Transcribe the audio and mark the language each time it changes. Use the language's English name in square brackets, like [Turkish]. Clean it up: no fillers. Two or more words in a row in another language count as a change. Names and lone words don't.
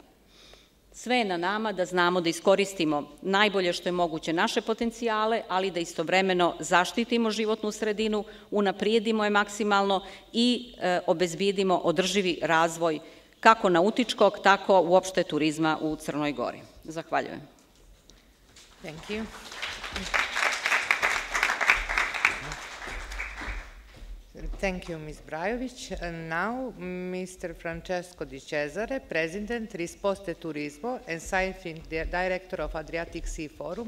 [Serbian] Sve je na nama da znamo da iskoristimo najbolje što je moguće naše potencijale, ali da istovremeno zaštitimo životnu sredinu, unaprijedimo je maksimalno i obezbedimo održivi razvoj kako nautičkog, tako uopšte turizma u Crnoj Gori. Zahvaljujem. [English] Thank you. Thank you, Ms. Brajovic. And now, Mr. Francesco Di Cesare, President, Risposte Turismo and Scientific Director of Adriatic Sea Forum.